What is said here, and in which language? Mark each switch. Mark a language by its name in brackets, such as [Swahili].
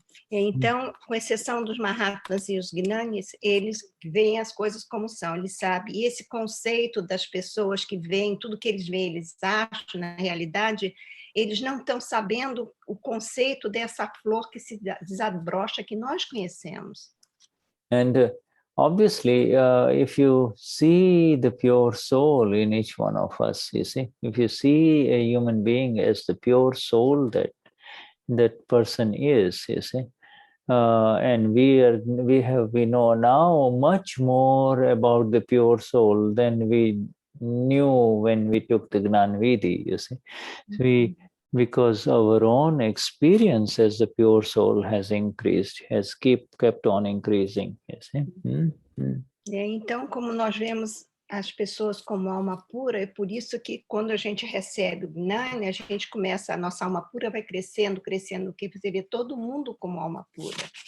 [Portuguese] Então, com exceção dos Mahatmas e os Gnanis, eles veem as coisas como são, eles sabem. E esse conceito das pessoas que veem, tudo que eles veem, eles acham, na realidade, eles não estão sabendo o conceito dessa flor que se desabrocha, que nós conhecemos. [English] And obviously, if you see the pure soul in each one of us, you see, if you see a human being as the pure soul that person is, you see, and we know now much more about the pure soul than we knew when we took the Gnan Vidhi, you see. Because our own experience as the pure soul has increased, has kept on increasing, you see. [Portuguese] Então, como nós vemos as pessoas como alma pura, é por isso que quando a gente recebe o Gnani, a gente começa, a nossa alma pura vai crescendo, crescendo, que você vê todo mundo como alma pura.